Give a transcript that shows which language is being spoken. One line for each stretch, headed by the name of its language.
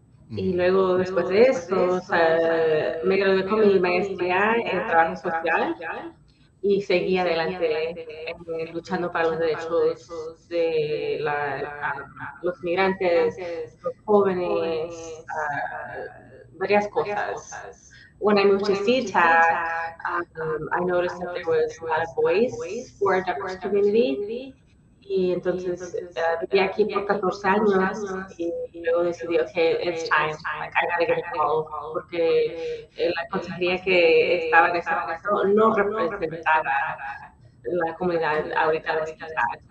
Spanish: Y luego, después de eso, o sea, me gradué con mi maestría en trabajo social y seguí adelante luchando para los derechos de los migrantes, los jóvenes, varias cosas.
English: When I moved to SeaTac, I noticed that there was a lot of voice for our diverse community.
Spanish: Y entonces viví aquí por 14 años y luego decidí, okay,
English: it's time, like I gotta get involved,
Spanish: porque la consejería que estaba en ese momento no representaba la comunidad ahorita de SeaTac.